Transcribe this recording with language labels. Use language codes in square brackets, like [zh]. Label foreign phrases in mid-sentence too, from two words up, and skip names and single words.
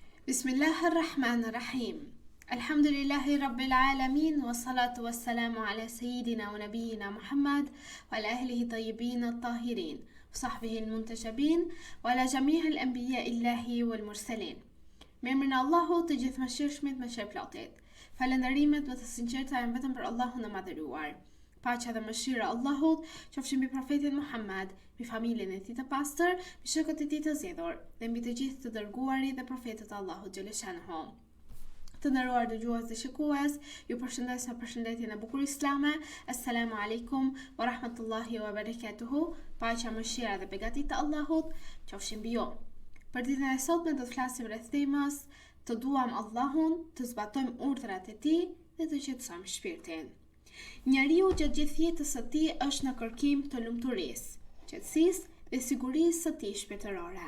[ar] بسم الله الرحمن الرحيم. الحمد لله رب العالمين، والصلاة والسلام على سيدنا ونبينا محمد، وعلى أهله الطيبين الطاهرين، وصحبه المنتجبين، وعلى جميع أنبياء الله والمرسلين. [sq] Me emrin e Allahut të gjithëmëshirshmit me shërplatit. Falënderimet më të sinqerta janë vetëm për Allahun e madhëruar. Paqja dhe mëshira e Allahut qofshin mbi profetin Muhammad, mbi familjen e tij të pastër, mbi shokët e tij të zgjedhur dhe mbi të gjithë të dërguarit dhe profetët e Allahut xhaleshanuhu. Të nderuar dëgjues dhe shikues, ju përshëndes me përshëndetjen e bukur islame. [ar] السلام عليكم ورحمة الله وبركاته. [sq] Paqja, mëshira dhe begatit të Allahut qofshin mbi ju. Për ditën e sotme do të flasim rreth temës të duam Allahun, të zbatojmë urdhrat e tij dhe të qetësojmë shpirtin. Njeriu gjatë gjithë jetës së tij është në kërkim të lumturisë, qetësisë dhe sigurisë së tij shpirtërore.